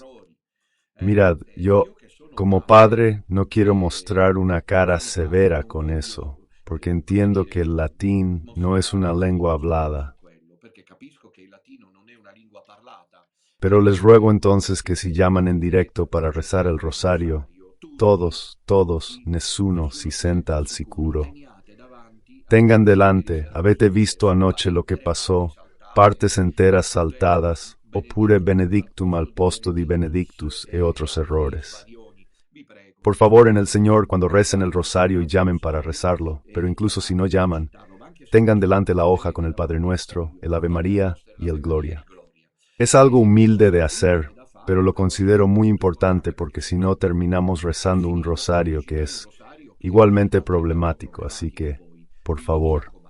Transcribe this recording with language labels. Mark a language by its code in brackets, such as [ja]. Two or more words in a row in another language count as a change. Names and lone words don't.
[es] Mirad, yo, como padre, no quiero mostrar una cara severa con eso, porque entiendo que el latín no es una lengua hablada. Pero les ruego entonces que si llaman en directo para rezar el rosario, todos, [it] nessuno si senta al sicuro. [es] Tengan delante, [it] avete visto [es] anoche lo que pasó, partes enteras saltadas, [it] oppure benedictum al posto di benedictus [es] e otros errores. Por favor, en el Señor, cuando recen el rosario y llamen para rezarlo, pero incluso si no llaman, tengan delante la hoja con el Padre Nuestro, el Ave María y el Gloria. Es algo humilde de hacer, pero lo considero muy importante porque si no terminamos rezando un rosario que es igualmente problemático, así que, por favor.